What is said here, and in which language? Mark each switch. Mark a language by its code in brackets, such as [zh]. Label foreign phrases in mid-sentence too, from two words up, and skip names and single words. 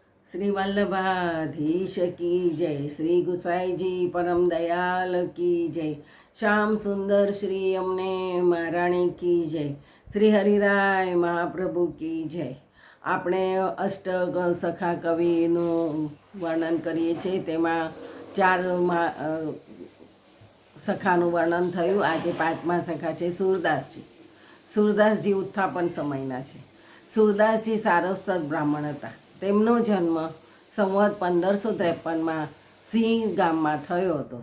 [hi] श्री वल्लभाधीश की जय। श्री गुसाई जी परम दयाल की जय। श्याम सुंदर श्री अमने महाराणी की जय। श्री हरिराय महाप्रभु की जय। [gu] આપણે અષ્ટક સખા કવિનું વર્ણન કરીએ છીએ, તેમાં ચાર સખાનું વર્ણન થયું. આજે પાંચમા સખા છે સૂરદાસજી. સૂરદાસજી ઉત્થાપન સમયના છે. સૂરદાસજી સારસ્વત બ્રાહ્મણ હતા. તેમનો જન્મ સંવત 1553માં સિંહ ગામમાં થયો હતો.